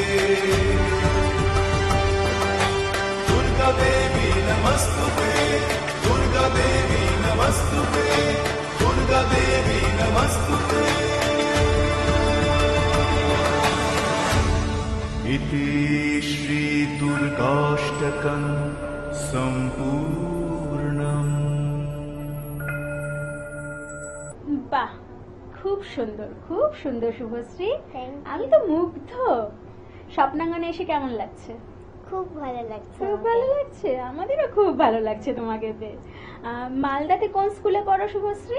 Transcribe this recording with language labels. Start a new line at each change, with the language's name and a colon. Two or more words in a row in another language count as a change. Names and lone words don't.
Sanskrit: नमस्तुते, दुर्गा दुर्गा देवी नमस्तुते दुर्गा देवी नमस्तुते दुर्गा देवी नमस्तुते इति श्री दुर्गाष्टकं सम्पूर्णम्
Bangla: বাহ, খুব সুন্দর শুভশ্রী।
English: Thank you.
Bangla: আমি তো মুগ্ধ। স্বপ্নাঙ্গনে এসে কেমন লাগছে? খুব ভালো লাগছে খুব আমাকে। ভালো লাগছে, আমাদেরও খুব ভালো লাগছে তোমাকে পেয়ে। মালদাতে কোন স্কুলে পড়ো শুভশ্রী?